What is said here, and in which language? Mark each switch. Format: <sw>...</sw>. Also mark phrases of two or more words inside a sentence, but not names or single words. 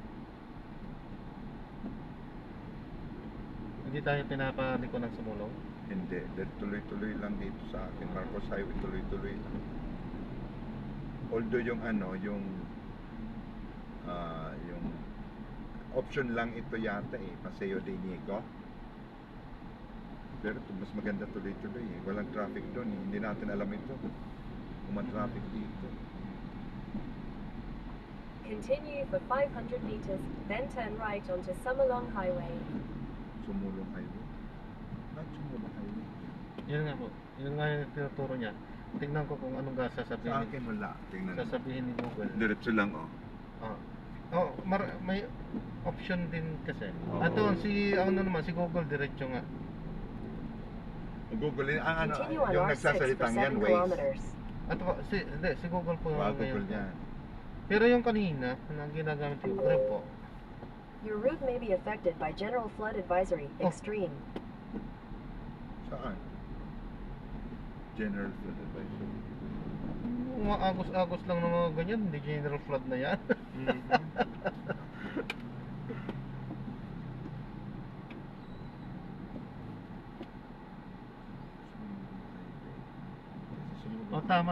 <tl>Hindi tayo pinapaliko ng Sumulong? Hindi. Tuloy-tuloy lang dito sa akin. Marcos Highway, tuloy-tuloy lang. Although yung ano, yung option lang ito yata eh, Paseo de Inigo. Pero mas maganda tuloy-tuloy eh. Walang traffic doon eh. Hindi natin alam ito. Kung traffic dito.</tl> <en>Continue for 500 meters, then turn right onto Summerlong Highway.</en> <tl>Sumulong highway. Sumulong highway. Yun nga po. Yun nga yung tinuturo niya. Tingnan ko kung anong Sa sasabihin. akin wala. Tingnan mo. Sasabihin ni Google. Diretso lang oh. Ah. Oh, may option din kasi. Oo. Ato si ano naman si Google diretso nga. Google, ang ano,</tl> <en>Continue on</en> <tl>yung</tl> <en>R6 for</en> <tl>nagsasalitang</tl> <en>7</en> <tl>yan, Waze.</tl> <en>kilometers.</en> <tl>Ato si Google po Wow, ngayon. Google yan. Pero yung kanina na ginagamit ko, Grab po.</tl> <en>Your route may be affected by General Flood Advisory, Oh. Extreme.</en> <tl>Saan?</tl> <en>General Flood Advisory.</en> <tl>Mga agos-agos lang ng mga ganyan, hindi</tl> <en>general flood</en> <tl>na yan. O tama.</tl>